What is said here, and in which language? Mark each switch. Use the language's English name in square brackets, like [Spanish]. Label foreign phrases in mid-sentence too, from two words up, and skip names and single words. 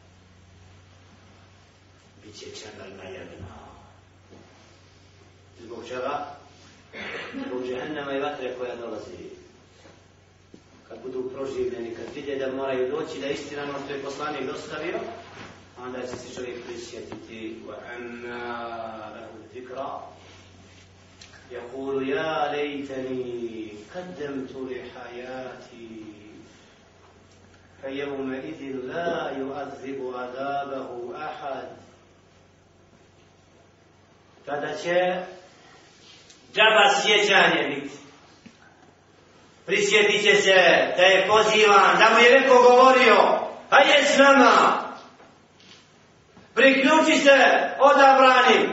[Bosnian] Biće čemerna jedna. Zbog čega? Zbog džehennema i vatre koja dolazi. Kad budu proživljeni, kad vide da moraju doći da istina ono što je poslanik dostavio, onda će se čovjek prisjetiti [Arabic] وَأَنَّا لَهُ الذِّكْرَى يَقُولُ يَا لَيْتَنِي قَدَّمْتُ لِحَيَاتِي فَيَوْمَئِذٍ لَا يُعَذِّبُ عَذَابَهُ أَحَدٌ [Bosnian] Tada će džaba sjećanje biti. Prisjetit će se da je pozivan, da mu je neko govorio, a je s nama. Priključi se odabranim.